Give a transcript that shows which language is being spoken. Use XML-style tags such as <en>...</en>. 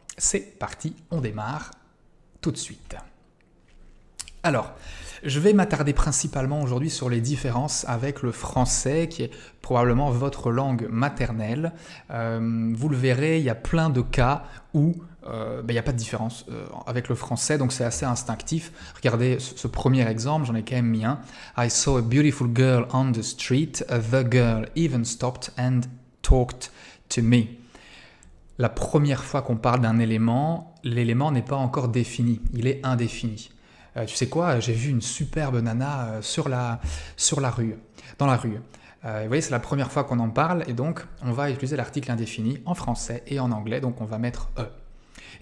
<fr>C'est parti, on démarre tout de suite. Alors, je vais m'attarder principalement aujourd'hui sur les différences avec le français, qui est probablement votre langue maternelle. Vous le verrez, il y a plein de cas où il n'y a pas de différence avec le français, donc c'est assez instinctif. Regardez ce premier exemple, j'en ai quand même mis un.</fr> <en>I saw a beautiful girl on the street. The girl even stopped and talked to me.</en> <fr>La première fois qu'on parle d'un élément, l'élément n'est pas encore défini, il est indéfini. Tu sais quoi, j'ai vu une superbe nana dans la rue. Vous voyez, c'est la première fois qu'on en parle et donc on va utiliser l'article indéfini en français et en anglais, donc on va mettre « e ».</fr>